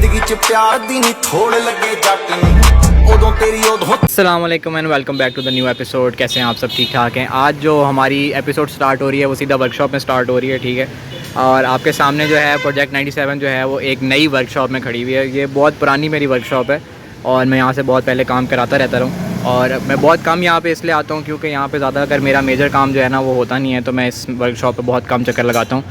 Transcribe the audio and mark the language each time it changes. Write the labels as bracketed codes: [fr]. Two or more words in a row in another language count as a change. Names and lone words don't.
[ar] च प्यार दी नी थोड़ लगे जट नी उदों तेरी उदों। السلام علیکم [en] and welcome back to the new episode. [hi] कैसे हैं आप सब? ठीक ठाक हैं। आज जो हमारी एपिसोड स्टार्ट हो रही है वो सीधा वर्कशॉप में स्टार्ट हो रही है, ठीक है। और आपके सामने जो है प्रोजेक्ट 97 जो है वो एक नई वर्कशॉप में खड़ी हुई है। ये बहुत पुरानी मेरी वर्कशॉप है और मैं यहाँ से बहुत पहले काम कराता रहता हूँ और मैं बहुत कम यहाँ पे इसलिए आता हूँ क्योंकि यहाँ पे ज़्यादा अगर मेरा मेजर काम जो है ना वो होता नहीं है, तो मैं इस वर्कशॉप पे बहुत कम चक्कर लगाता हूँ।